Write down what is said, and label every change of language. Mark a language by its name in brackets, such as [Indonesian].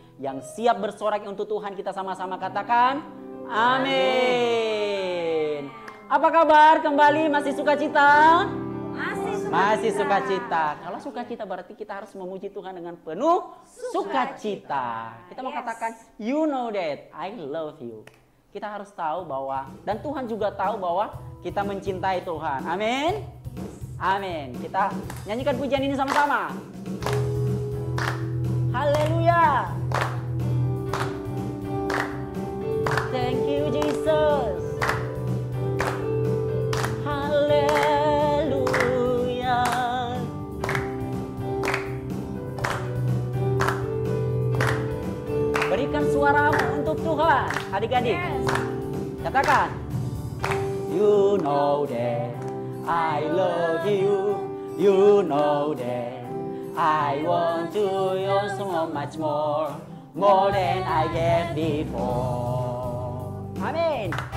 [Indonesian] Yang siap bersorak untuk Tuhan, kita sama-sama katakan amin. Apa kabar? Kembali masih sukacita? Masih sukacita. Kalau sukacita berarti kita harus memuji Tuhan dengan penuh sukacita. Kita mau katakan, [English] you know that I love you. [Indonesian] Kita harus tahu bahwa, dan Tuhan juga tahu bahwa kita mencintai Tuhan. Amin. Amin. Kita nyanyikan pujian ini sama-sama. Haleluya. [English] Thank you Jesus. [Indonesian] Haleluya. Berikan suaramu untuk Tuhan, adik-adik. Katakan, [English] you know that I love you. You know that I want to you so much more than I get before. Amin.